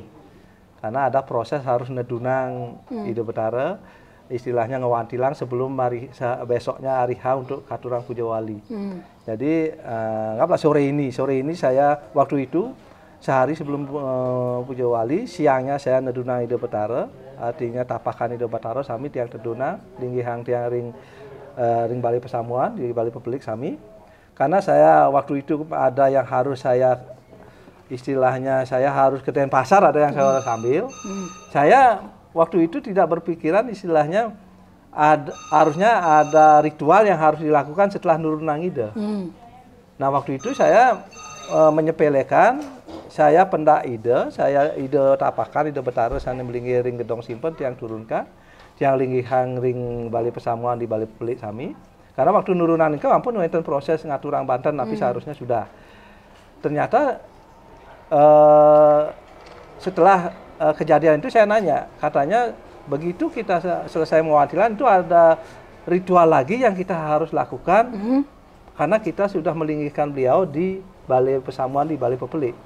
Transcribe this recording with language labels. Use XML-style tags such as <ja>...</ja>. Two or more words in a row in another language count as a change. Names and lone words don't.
<id>Karena ada proses harus nedunang Ida Betara, istilahnya ngewantilang sebelum besoknya hari H untuk katurang Puja Wali. Jadi anggaplah sore ini saya waktu itu sehari sebelum Puja Wali, siangnya saya nedunang Ida Betara, artinya</id> <ban>tapakan Ida Betara sami tiang teduna, linggihang tiang ring Bali Pesamuan di Bali Pepelik sami.</ban> <id>Karena saya waktu itu ada yang harus saya istilahnya saya harus ke Denpasar, ada yang saya sambil. Saya waktu itu tidak berpikiran istilahnya harusnya ada ritual yang harus dilakukan setelah nurunang Ida. Nah waktu itu saya menyepelekan, saya pendak Ida, saya Ida tapakan, Ida Betara</id> <ban>sana melinggi ring gedong simpen tiang turunkan, tiang linggihang ring Bali Pesamuan di Bali Pepelik sami.</ban> <id>Karena waktu nurunan itu</id> <ban>ampun wonten proses ngaturang Banten,</ban> <id>tapi seharusnya sudah. Ternyata setelah kejadian itu saya nanya, katanya begitu kita selesai mewantilan itu ada ritual lagi yang kita harus lakukan karena kita sudah melinggihkan beliau di Bali Pesamuan di Bali Pepelik.</id>